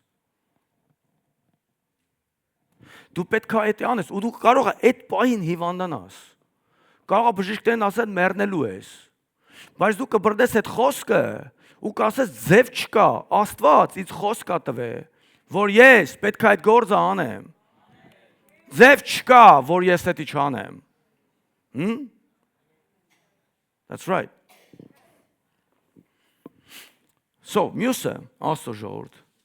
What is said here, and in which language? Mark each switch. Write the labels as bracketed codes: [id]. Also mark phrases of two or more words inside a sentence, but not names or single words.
[hy] դու պետք է էդ անես ու դու կարող ես այդ պահին հիվանդանաս։ Կարող է բժիշկներն ասեն մեռնելու ես։ Բայց դու կբրդես այդ խոսքը ու կասես ձև չկա, Աստված ինձ խոսք է տվել, որ ես պետք է այդ գործը անեմ։ Ձև չկա, որ ես դա չանեմ։ [en] That's right. [hy] So, մյուսը, Աստծո ժողովուրդ։